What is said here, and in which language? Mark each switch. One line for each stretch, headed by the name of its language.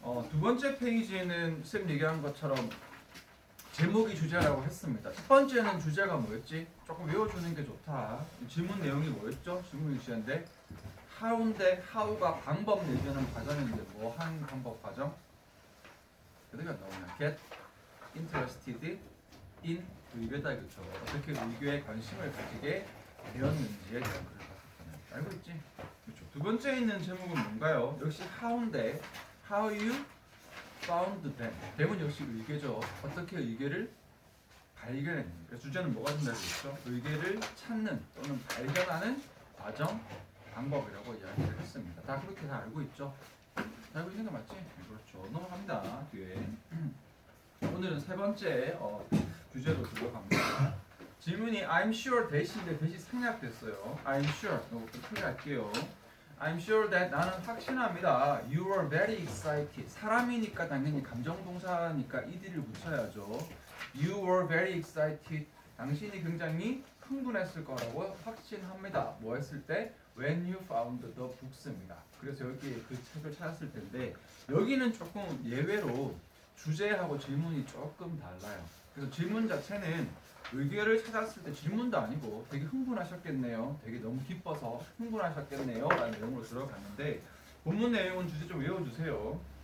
Korean: 두 번째 페이지에는 쌤 얘기한 것처럼 제목이 주제라고 했습니다. 첫 번째는 주제가 뭐였지? 조금 외워주는 게 좋다. 질문 내용이 뭐였죠? 질문 주제인데 how인데 how가 방법 내지는 과정인데 뭐 한 방법 과정? 그대가 나오냐?
English: get interested in
Korean: 의궤다 그렇죠. 어떻게 의궤에 관심을 가지게 되었는지에 대한 글을 봤었잖아요. 알고 있지? 그렇죠. 두 번째 있는 제목은 뭔가요? 역시
English: how인데 how you found them.
Korean: 대문 역시 의궤죠. 어떻게 의궤를 발견했는지. 그래서 주제는 뭐가 된다고 했죠? 의궤를 찾는 또는 발견하는 과정, 방법이라고 이야기를 했습니다. 다 그렇게 다 알고 있죠? 다 알고 있는 거 맞지? 그렇죠. 넘어갑니다. 뒤에. 오늘은 세 번째 주제로 들어갑니다. 질문이
English: I'm sure
Korean: 대시인데 대시 생략됐어요.
English: I'm sure.
Korean: 이것도 크게 할게요.
English: I'm sure that
Korean: 나는 확신합니다.
English: You were very excited.
Korean: 사람이니까 당연히 감정동사니까 ed를 붙여야죠.
English: You were very excited.
Korean: 당신이 굉장히 흥분했을 거라고 확신합니다. 뭐 했을 때?
English: When you found the books입니다.
Korean: 그래서 여기에 그 책을 찾았을 텐데 여기는 조금 예외로 주제하고 질문이 조금 달라요. 그래서 질문 자체는 의궤를 찾았을 때 질문도 아니고 되게 흥분하셨겠네요. 되게 너무 기뻐서 흥분하셨겠네요. 라는 내용으로 들어갔는데 본문 내용은 주제 좀 외워주세요.